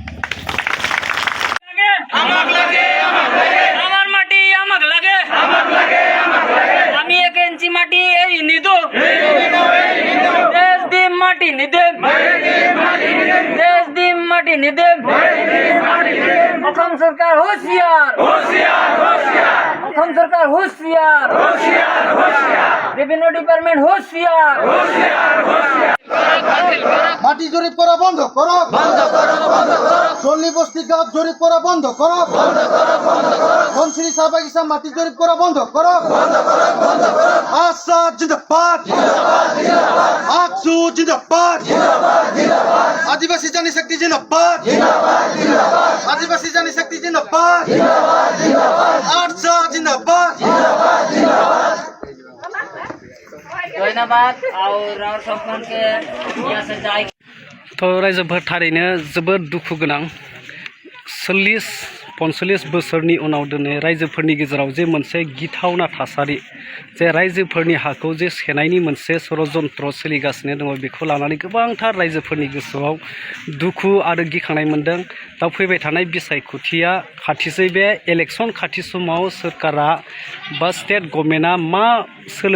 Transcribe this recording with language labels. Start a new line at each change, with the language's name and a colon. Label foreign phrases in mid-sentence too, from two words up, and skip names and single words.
Assamese: আমার মাটি আমাক লাগে আমি 1 ইঞ্চি মাটি এই নিদো দেশ দি মাটি নিদেম দেশ দি মাটি নিদেম অসম সরকার হুঁশিয়ার অসম সরকার হুঁশিয়ার
English: revenue department
Assamese: হুঁশিয়ার মাটি জরিপ করা বন্ধ করো চল্লি বস্তি গাছ জরিপ করা বন্ধ করো ধনশিরি চা বাগিচা মাটি জরিপ করা বন্ধ করো আসাদ জিন্দাবাদ আকসু জিন্দাবাদ আদিবাসী জানি শক্তি জিন্দাবাদ আদিবাসী জানি শক্তি জিন্দাবাদ আরসা জিন্দাবাদ
Hindi: ধন্যবাদ और सबको के यहाँ से जाए
Bodo: तो रायजोफोर थारैनो जोबोद दुखु गोनां 40-45 बोसोरनि उनाव दिनै रायजोफोरनि गेजेराव जे मोनसे गिथावना थासारि जे रायजोफोरनि हाखौ जे सेनायनि मोनसे षड़यन्त्र सोलिगासिनो दङ बेखौ लानानै गोबांथार रायजोफोरनि गोसोआव दुखु आरो गिखांनाय मोनदों दा फैबाय थानाय बिसायख'थिया खाथिसै बे इलेक्सन खाथि समाव सोरखारा बा स्टेट गभर्नमेन्टआ मा सोलो